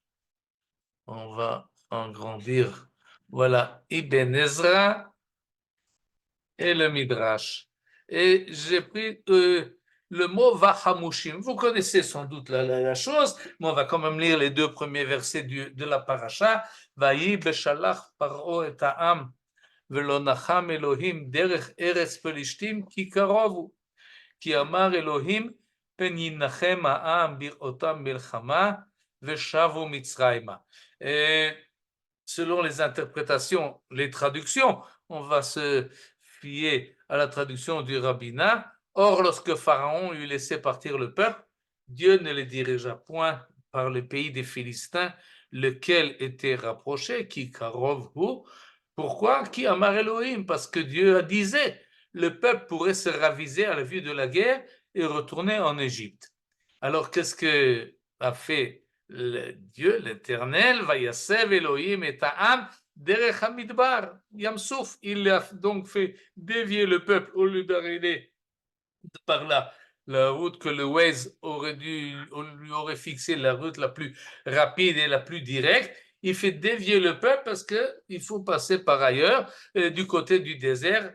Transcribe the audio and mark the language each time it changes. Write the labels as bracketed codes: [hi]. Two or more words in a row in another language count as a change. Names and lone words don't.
[fr] On va en grandir. Voilà, Ibn Ezra et le Midrash. Et j'ai pris le mot Vahamushim. Vous connaissez sans doute la chose, mais on va quand même lire les deux premiers versets de la paracha. [he] ויהי בשלח פרעה את העם ולא נחם אלהים דרך ארץ פלשתים כי קרוב הוא כי אמר אלהים פן ינחם העם בראתם מלחמה ושבו מצרימה. [fr] Selon les interprétations, les traductions, on va se fier à la traduction du rabbinat. Or, lorsque Pharaon eut laissé partir le peuple, Dieu ne les dirigea point par le pays des Philistins, lequel était rapproché, [he] כי קרוב הוא. Pourquoi? כי אמר אלהים? [fr] Parce que Dieu disait, le peuple pourrait se raviser à la vue de la guerre et retourner en Égypte. Alors, qu'est-ce que a fait Dieu, l'Éternel? [he] ויסב אלהים את העם דרך המדבר, Yamsouf. [fr] Il a donc fait dévier le peuple au lieu d'arriver par la route que le Waze lui aurait fixé la route la plus rapide et la plus directe. Il fait dévier le peuple parce qu'il faut passer par ailleurs, du côté du désert.